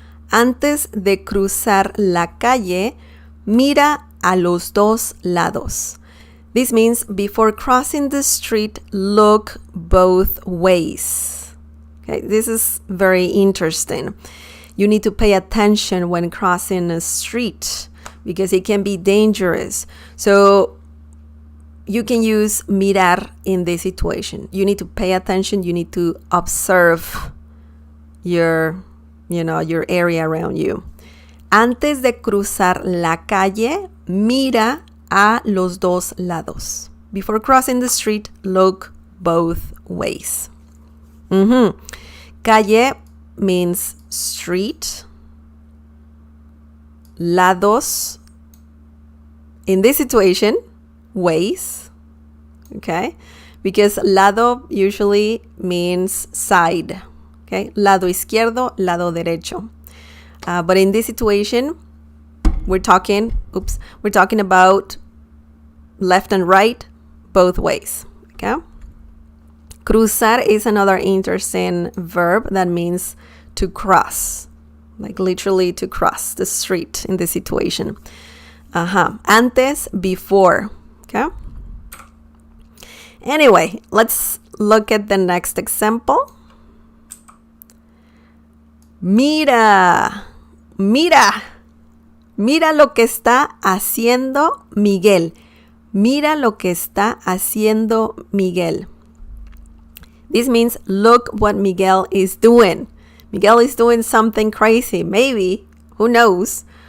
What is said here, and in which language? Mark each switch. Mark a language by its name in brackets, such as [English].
[Spanish] Antes de cruzar la calle, mira a los dos lados. [English] This means before crossing the street, look both ways. Okay, this is very interesting. You need to pay attention when crossing a street because it can be dangerous. So you can use mirar in this situation. You need to pay attention. You need to observe your area around you. [Spanish] Antes de cruzar la calle, mira a los dos lados. [English] Before crossing the street, look both ways. Calle means street. Lados, in this situation, ways. Okay? Because lado usually means side. Okay? [Spanish] Lado izquierdo, lado derecho. [English] But in this situation, we're talking about left and right, both ways. Okay? Cruzar is another interesting verb that means to cross, like literally to cross the street in this situation. Antes, before. Okay? Anyway, let's look at the next example. [Spanish] Mira lo que está haciendo Miguel. Mira lo que está haciendo Miguel. [English] This means look what Miguel is doing. Miguel is doing something crazy, maybe, who knows?